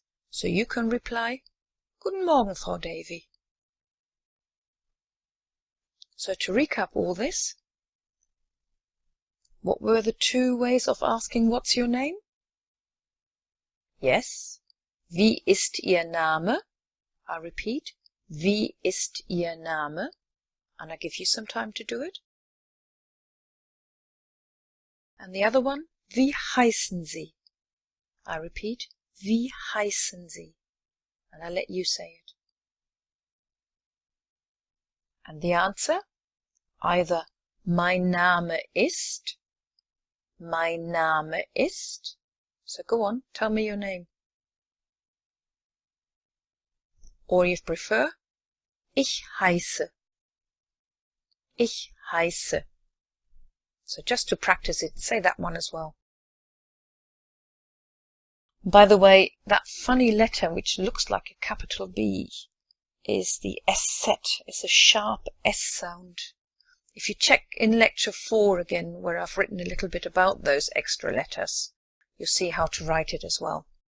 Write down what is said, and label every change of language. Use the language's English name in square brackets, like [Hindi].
[English] So you can reply, [German] Guten Morgen, Frau Davey. [English] So to recap all this, what were the two ways of asking what's your name? [German] Yes, wie ist Ihr Name? [English] I repeat, [German] wie ist Ihr Name? [English] And I give you some time to do it. And the other one, [German] wie heißen Sie? [English] I repeat, [German] wie heißen Sie? [English] And I let you say it. And the answer? Either [German] Mein Name ist, Mein Name ist. [English] So go on, tell me your name. Or if you prefer, [German] Ich heiße, Ich heiße. [English] So just to practice it, say that one as well. By the way, that funny letter which looks like a capital B is the SZ. It's a sharp S sound. If you check in lecture 4 again, where I've written a little bit about those extra letters, you'll see how to write it as well.